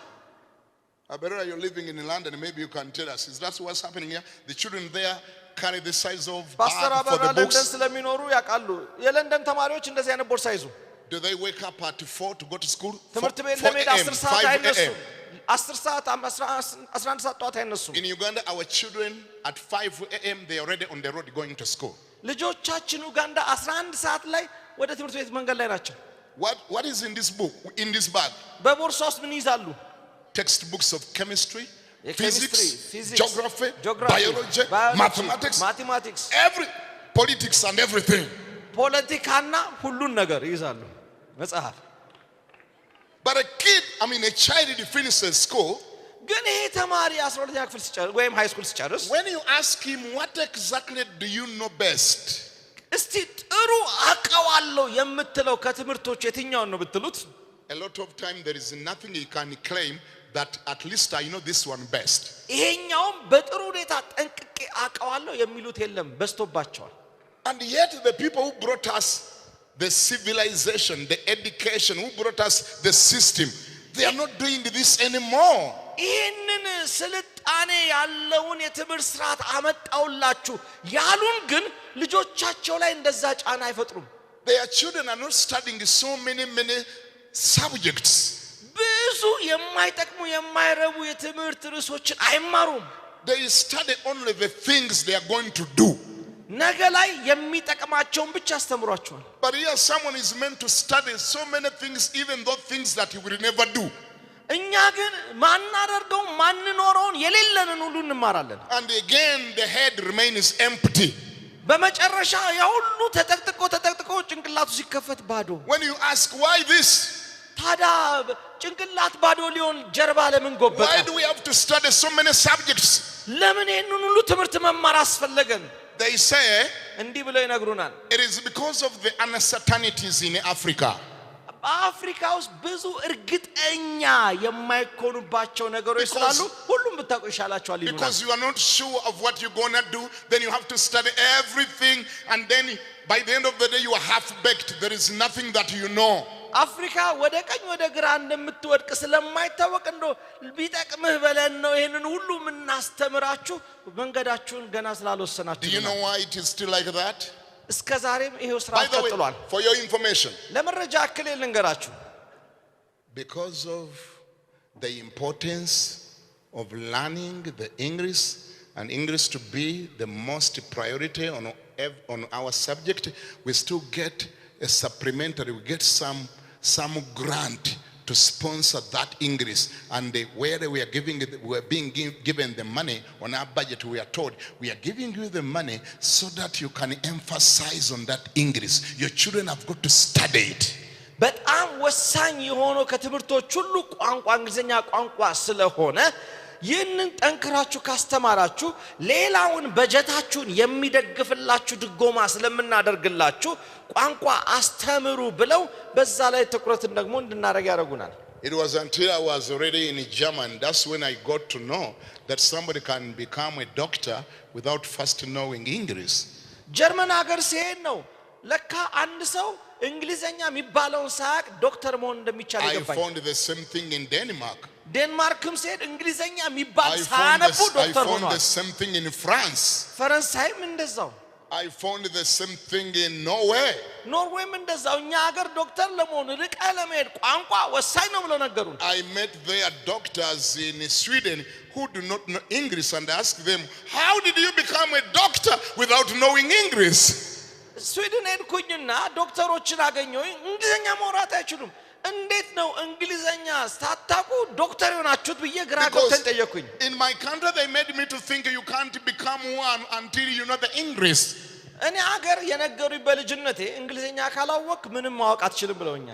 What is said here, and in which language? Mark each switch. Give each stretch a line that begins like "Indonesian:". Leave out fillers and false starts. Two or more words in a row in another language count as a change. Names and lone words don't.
English: I bet you're living in London, maybe you can tell us. Is that what's happening here? The children there carry the size of bag for the books.
Amharic: ስለሚኖሩ ያውቃሉ የለንደን ተማሪዎች እንደዚህ አይነት ቦርሳ ይዙ
English: Do they wake up at 4 to go to school?
Amharic: ትምህርት ቤት ለመሄድ 10 ሰዓት አይነሱም 10 ሰዓት 11 ሰዓት ጠዋት አይነሱም
English: In Uganda, our children at 5 a.m. they are already on the road going to school.
Amharic: ልጆቻችን ኡጋንዳ 11 ሰዓት ላይ ወደ ትምህርት ቤት መንገድ ላይ ናቸው
English: What is in this book, in this bag?
Amharic: በቦርሳ ውስጥ ምን ይዛሉ
English: Textbooks of chemistry, physics, geography, biology, mathematics, politics and everything.
Amharic: ፖለቲካና ሁሉን ነገር ይዛሉ መጽሐፍ
English: But a child finishes school.
Amharic: ግን ይሄ ተማሪ 12ኛ ክፍል ሲጨርስ ወይም
English: high school
Amharic: ሲጨርስ
English: When you ask him what exactly do you know best?
Amharic: እስቲ ጥሩ አቀዋለሁ የምትለው ከትምህርቶች የትኛውን ነው ብትሉት
English: A lot of time there is nothing he can claim that at least I know this one best.
Amharic: ይሄኛውም በጥሩ ሁኔታ ጠንቅቄ አቀዋለሁ የሚሉት የለም በስቶባቸዋል
English: And yet the people who brought us the civilization, the education, who brought us the system, they are not doing this anymore.
Amharic: ይሄንን ስልጣኔ ያለውን የትምህርት ስርዓት አመጣውላችሁ ያሉን ግን ልጆቻቸው ላይ እንደዛ ጫና አይፈጥሩም
English: Their children are not studying so many subjects.
Amharic: ብዙ የማይጠቅሙ የማይረቡ የትምህርት ርዕሶችን አይማሩም
English: They study only the things they are going to do.
Amharic: ነገ ላይ የሚጠቅማቸውን ብቻ አስተምሯቸዋል
English: But here someone is meant to study so many things, even those things that he will never do.
Amharic: እኛ ግን ማናደርገው ማንኖረውን የሌለንን ሁሉ እንማራለን
English: And again the head remains empty.
Amharic: በመጨረሻ ያ ሁሉ ተጠቅጥቆ ጭንቅላቱ ሲከፈት ባዶ
English: When you ask why this,
Amharic: ታዲያ ጭንቅላት ባዶ ሊሆን ጀርባ ለምን ጎበጠ
English: why do we have to study so many subjects?
Amharic: ለምን ይሄንን ሁሉ ትምህርት መማር አስፈለገን
English: They say
Amharic: እንዲህ ብለው ይነግሩናል
English: it is because of the uncertainties in Africa.
Amharic: በአፍሪካ ውስጥ ብዙ እርግጠኛ የማይኮኑባቸው ነገሮች ስላሉ ሁሉም ብታውቁ ይሻላችኋል ይሉናል
English: Because you are not sure of what you're going to do, then you have to study everything, and then by the end of the day you are half baked. There is nothing that you know.
Amharic: አፍሪካ ወደ ቀኝ ወደ ግራ እንደምትወድቅ ስለማይታወቅ እንደው ቢጠቅምህ በለን ነው ይሄንን ሁሉ እናስተምራችሁ መንገዳችሁን ገና ስላልወሰናችሁ
English: Do you know why it is still like that?
Amharic: እስከዛሬም ይሄው ስራ
English: By the way,
Amharic: ቀጥሏል
English: for your information,
Amharic: ለመረጃ አክል ልንገራችሁ
English: because of the importance of learning the English and English to be the most priority on our subject, we still get a supplementary, we get some grant to sponsor that English, and where we are giving it, we are being given the money on our budget. We are told we are giving you the money so that you can emphasize on that English. Your children have got to study it.
Amharic: በጣም ወሳኝ የሆነው ከትምህርቶች ሁሉ ቋንቋ እንግሊዘኛ ቋንቋ ስለሆነ ይህንን ጠንክራችሁ ካስተማራችሁ ሌላውን በጀታችሁን የሚደግፍላችሁ ድጎማ ስለምናደርግላችሁ ቋንቋ አስተምሩ ብለው በዛ ላይ ትኩረትን ደግሞ እንድናደርግ ያደርጉናል
English: It was until I was already in German, that's when I got to know that somebody can become a doctor without first knowing English.
Amharic: ጀርመን ሀገር ሲሄድ ነው ለካ አንድ ሰው እንግሊዘኛ የሚባለውን ሳያቅ ዶክተር መሆን እንደሚቻል ይገባኝ
English: I found the same thing in Denmark.
Amharic: ዴንማርክም ሲሄድ እንግሊዘኛ የሚባል ሳያነቡ ዶክተር ሆኗል
English: I found the same thing in France.
Amharic: ፈረንሳይም እንደዛው
English: I found the same thing in Norway.
Amharic: ኖርዌይም እንደዛው እኛ ሀገር ዶክተር ለመሆን ርቀ ለመሄድ ቋንቋ ወሳኝ ነው ብለው ነገሩን
English: I met their doctors in Sweden who do not know English, and I asked them, how did you become a doctor without knowing English?
Amharic: ስዊድን ሄድኩኝና ዶክተሮችን አገኘሁኝ እንግሊዘኛ ማውራት አይችሉም እንዴት ነው እንግሊዘኛ ሳታውቁ ዶክተር ሆናችሁት ብዬ ግራ ገብቶኝ ጠየቅኩኝ
English: In my country they made me to think you can't become one until you know the English.
Amharic: እኔ ሀገር የነገሩኝ በልጅነቴ እንግሊዘኛ ካላወቅ ምንም ማወቅ አትችልም ብለውኛል